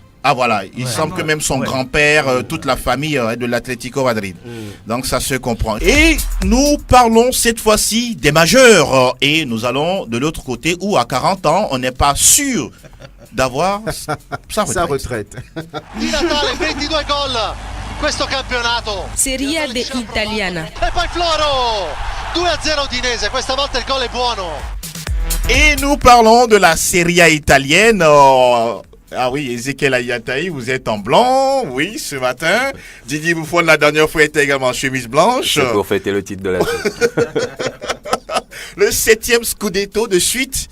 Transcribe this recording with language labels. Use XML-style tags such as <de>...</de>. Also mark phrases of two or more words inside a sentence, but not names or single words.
<fr>Ah voilà, il semble que même son grand-père, toute la famille est de l'Atlético Madrid. Donc ça se comprend. Et nous parlons cette fois-ci des majeurs. Et nous allons de l'autre côté où à 40 ans, on n'est pas sûr d'avoir sa retraite.</fr> <it>Di Natale, 22 gol questo campionato. Serie A italiana. E poi Floro, 2-0 Udinese, questa volta il gol è buono.</it> <fr>Et nous parlons de la Serie A italienne. Ah oui, Ezekiel Ayataï, vous êtes en blanc, oui, ce matin. Didier Buffon, la dernière fois, était également en chemise blanche. C'est pour fêter le titre de la Juve. Le 7e Scudetto de suite.</fr>